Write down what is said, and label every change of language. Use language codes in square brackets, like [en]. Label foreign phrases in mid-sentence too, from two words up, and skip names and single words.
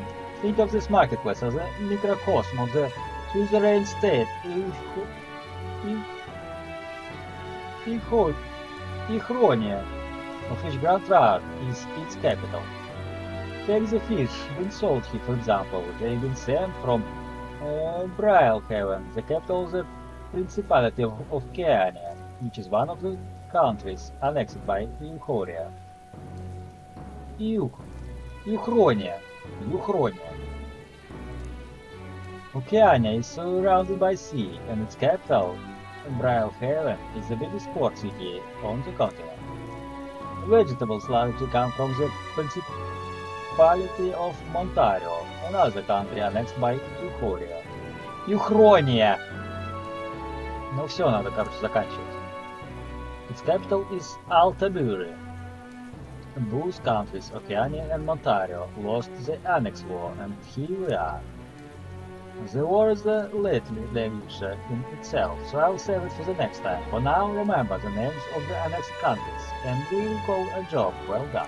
[en] Think of this marketplace as a microcosm of the suzerain state Ichronia, of which Grand Rad is its capital. Take the fish been sold here, for example. They've been sent from Brailhaven, the capital of the Principality of Keania, which is one of the countries annexed by Euchoria. Euchronia. Okeania is surrounded by sea, and its capital, Brailhaven, is the biggest port city on the continent. Vegetables largely come from the Principality of Montario, another country annexed by Euchoria. Euchronia! [ru] Ну все, надо, короче, заканчивать. [en] Its capital is Altaburi. Both countries, Okeania and Montario, lost the Annex War, and here we are. The war is a little danger in itself, so I'll save it for the next time. For now, remember the names of the annexed countries, and we'll call a job well done.